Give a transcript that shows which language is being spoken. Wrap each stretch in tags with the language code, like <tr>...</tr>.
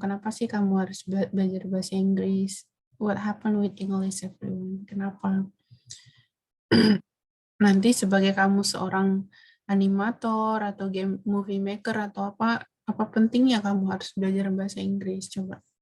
<id>Kenapa sih kamu harus belajar bahasa Inggris?</id> <en>What happened with English, everyone?</en> <id>Kenapa? Nanti sebagai kamu seorang animator atau game movie maker atau apa pentingnya kamu harus belajar bahasa Inggris? Coba.</id>